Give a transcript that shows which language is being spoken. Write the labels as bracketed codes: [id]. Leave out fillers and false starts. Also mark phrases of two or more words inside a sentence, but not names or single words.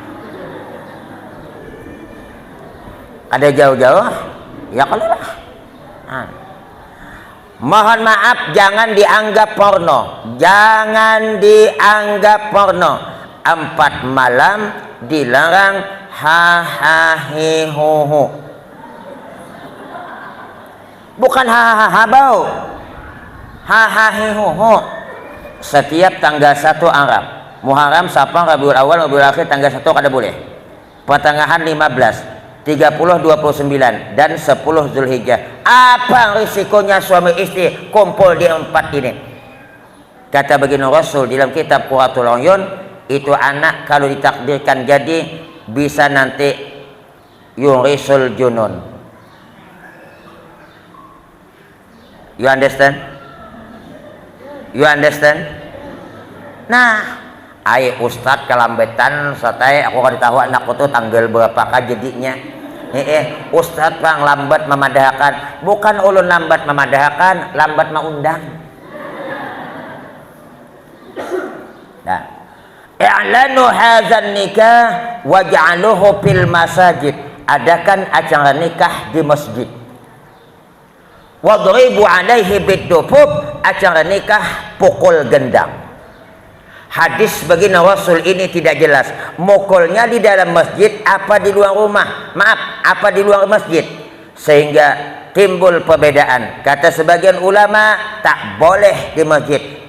[id] Ada jauh-jauh? Ya kalau lah. Mohon maaf, jangan dianggap porno. Jangan dianggap porno. 4 malam dilarang ha-ha-hi-hu-hu. Bukan ha-ha-ha bau. Ha-ha-hi-hu-hu. Setiap tanggal 1 Arab, Muharram, Safar, Rabiul Awal, Rabiul Akhir, tanggal 1 kada boleh. Pertengahan 15, 30, 29 dan 10 Zulhijjah. Apa risikonya suami istri kumpul di 4 ini? Kata baginda Rasul dalam kitab Qurratul Uyun, itu anak kalau ditakdirkan jadi bisa nanti yurisul junun. [en] You understand? You understand? [bjn] Nah, Ustadz kelambetan satai aku kan tahu anakku tuh tanggal berapakah jadinya. Ustadz bang lambat memadahkan. Bukan ulun lambat memadahkan, lambat mengundang. Nah, [ar] إعلنوا هذا النكاح واجعلوه في المساجد. [id] Adakan acara nikah di masjid. [ar] واضربوا عليه بالدفوف, [id] acara nikah pukul gendang. Hadis baginda Rasul ini tidak jelas. Mukulnya di dalam masjid apa di luar rumah? Maaf, apa di luar masjid? Sehingga timbul perbedaan. Kata sebagian ulama tak boleh di masjid.